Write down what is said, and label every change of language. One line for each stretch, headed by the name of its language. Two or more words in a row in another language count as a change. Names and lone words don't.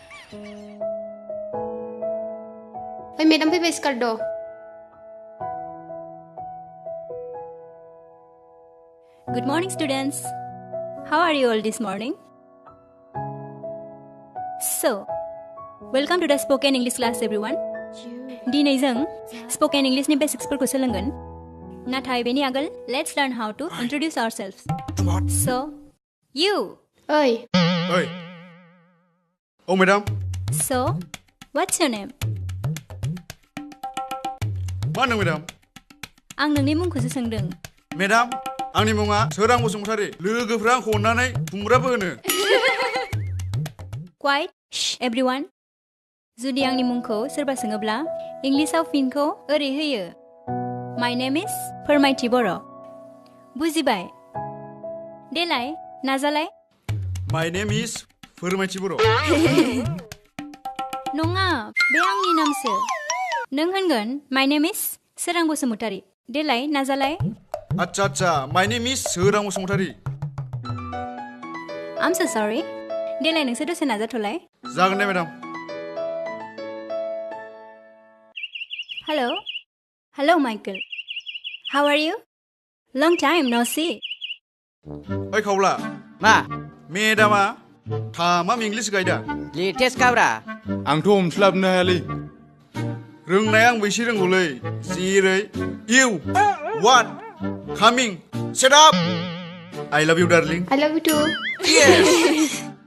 Bodo: Oi, madam फैबाय स्कार्ट द'.
English: Good morning, students. How are you all this morning? So, welcome to the spoken English class, everyone.
Bodo: दिनै जों
English: spoken English
Bodo: नि basicsफोरखौ सोलोंगोन. नाथाय बेनि आगोल,
English: let's learn how to introduce ourselves. So, you. Oi. Oi. Oh, madam. So, what's your name?
Bodo: मा होनदों madam? आं नोंनि मुंखौसो सोंदों. Madam, आंनि मुङा सोरां बसुमतारी. लोगोफ्रा आंखौ अननानै खुमब्राबो होनो.
English: Quiet, shh, everyone.
Bodo: जुदि आंनि मुंखौ सोरबा सोङोब्ला इंलिशाव फिनखौ ओरै होयो.
English: My name is
Bodo: फोरमायथि बर'. बुजिबाय? देलाय, नाजालाय.
English: My name is
Bodo: फोरमायथि बर'. नङा, बे आंनि नामसो. नों होनगोन
English: My name is
Bodo: सोरां बसुमतारी. देलाय, नाजालाय. आच्छा,
English: my name is
Bodo: सोरां बसुमतारी.
English: I'm so sorry.
Bodo: देलाय नोंसोर दसे नाजाथ'लाय. जागोन दे madam.
English: Hello, Michael. How are you? Long time no see.
Bodo: ओइ खावला, मा मेदामा थामाम इंलिश गायदा. लेटेस्ट काब्रा आंथ' हमस्लाबनो हायालै. रोंनाया आंबो एसे रोंगौलै.
English: जेरै you, what, coming, set up. I love you darling. I love you too. Yes.